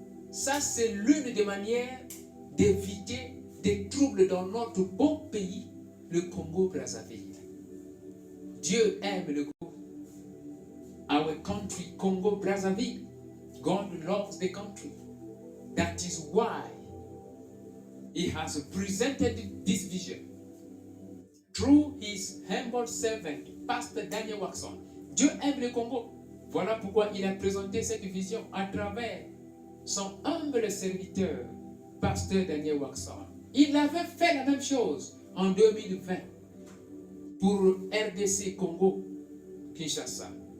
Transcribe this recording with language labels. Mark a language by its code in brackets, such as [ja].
[fr] Ça, c'est l'une des manières d'éviter des troubles dans notre beau pays, le Congo-Brazzaville. Dieu aime le Congo. [en] Our country, Congo-Brazzaville. God loves the country. That is why he has presented this vision through his humble servant, Pastor Daniel Waxon. [fr] Dieu aime le Congo. Voilà pourquoi il a présenté cette vision à travers son humble serviteur, Pasteur Daniel Waxon. Il avait fait la même chose en 2020 pour RDC Congo Kinshasa.